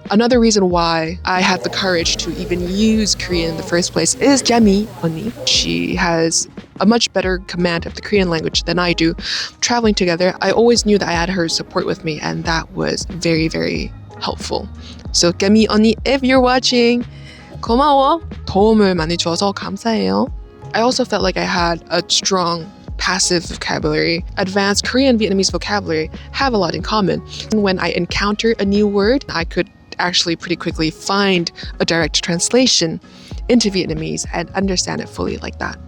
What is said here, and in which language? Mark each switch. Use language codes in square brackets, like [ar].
[en] Another reason why I had the courage to even use Korean in the first place is Gemi 언니. She has a much better command of the Korean language than I do. Traveling together, I always knew that I had her support with me, and that was very, very helpful. So Gemi 언니, if you're watching, [ko] 고마워. 도움을 많이 줘서 감사해요. [en] I also felt like I had a strong passive vocabulary. Advanced Korean Vietnamese vocabulary have a lot in common. When I encounter a new word, I could actually pretty quickly find a direct translation into Vietnamese and understand it fully like that.